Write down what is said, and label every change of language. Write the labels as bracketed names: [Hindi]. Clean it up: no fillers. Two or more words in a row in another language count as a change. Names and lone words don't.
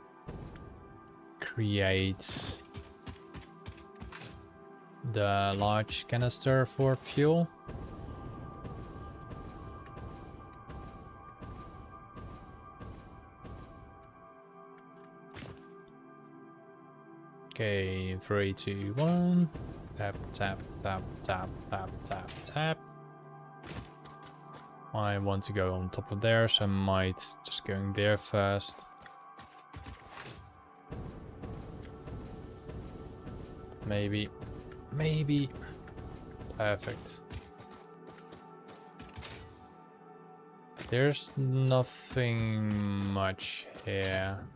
[English] create the large canister for fuel. Okay, 3, 2, 1. Tap, tap, tap, tap, tap, tap, tap. I want to go on top of there, so I might just going there first. Maybe. Maybe. Perfect. There's nothing much here.